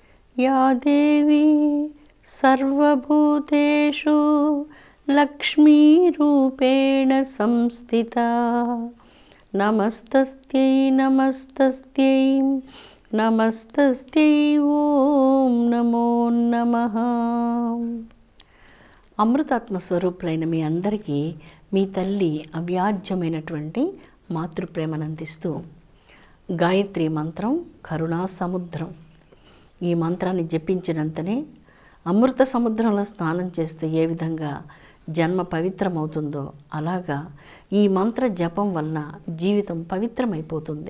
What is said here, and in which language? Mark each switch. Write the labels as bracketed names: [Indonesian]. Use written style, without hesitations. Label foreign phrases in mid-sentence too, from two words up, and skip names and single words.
[Sanskrit] या देवी सर्वभूतेषु लक्ष्मीरूपेण संस्थिता नमस्तस्यै नमस्तस्यै नमस्तस्यै ఓం నమో నమః. [Telugu] అమృతాత్మ స్వరూపులైన మీ అందరికీ మీ తల్లి అవ్యాజ్యమైనటువంటి మాతృప్రేమను అందిస్తూ గాయత్రి మంత్రం కరుణా సముద్రం. ఈ మంత్రాన్ని జపించినంతనే అమృత సముద్రంలో స్నానం చేస్తే ఏ విధంగా జన్మ పవిత్రమవుతుందో అలాగా ఈ మంత్ర జపం వలన జీవితం పవిత్రమైపోతుంది.